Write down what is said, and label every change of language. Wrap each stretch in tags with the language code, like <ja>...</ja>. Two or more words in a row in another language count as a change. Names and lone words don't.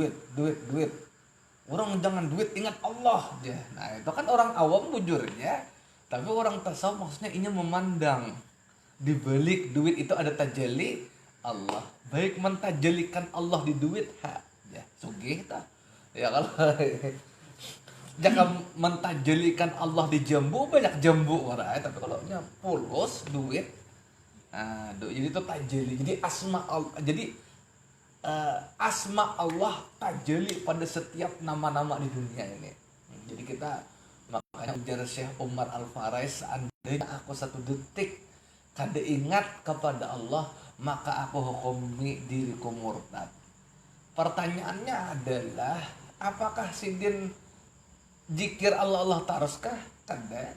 <id>Orang jangan duit, ingat Allah aja. Nah itu kan orang awam bujurnya. Tapi orang tasawuf maksudnya ini memandang di balik duit itu ada tajalli Allah. Baik mentajalikan Allah di duit ya sugih ta. Ya kalau jangan mentajalikan Allah di jambu, banyak jambu orang. Tapi kalau fulus duit, nah jadi itu tajalli. Jadi asma Allah, jadi asma Allah tajalli pada setiap nama-nama di dunia ini. Jadi kita makanya ujar Syekh Umar Al-Farais, seandainya aku satu detik kada ingat kepada Allah, maka aku hukumi diriku murtad. Pertanyaannya adalah apakah sidin zikir Allah taruskah? Kada.</id>